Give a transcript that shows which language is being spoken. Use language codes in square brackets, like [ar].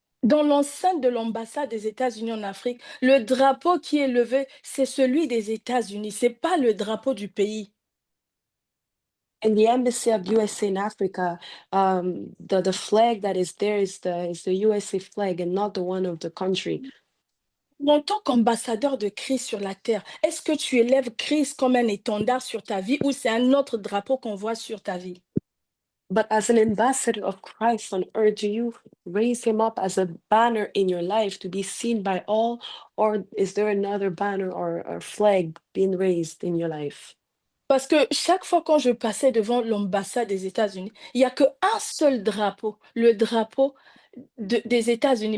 [fr] Dans l'enceinte de l'ambassade des États-Unis en Afrique, le drapeau qui est levé, c'est celui des États-Unis, c'est pas le drapeau du pays. [en] In the embassy of USA in Africa, the flag that is there is the USA flag and not the one of the country. [fr] En tant qu'ambassadeur de Christ sur la terre, est-ce que tu élèves Christ comme un étendard sur ta vie ou c'est un autre drapeau qu'on voit sur ta vie? [en] But as an ambassador of Christ on earth, do you raise him up as a banner in your life to be seen by all? Or is there another banner or flag being raised in your life? [fr] Parce que chaque fois quand je passais devant l'ambassade des États-Unis, il n'y a qu'un seul drapeau, le drapeau des États-Unis.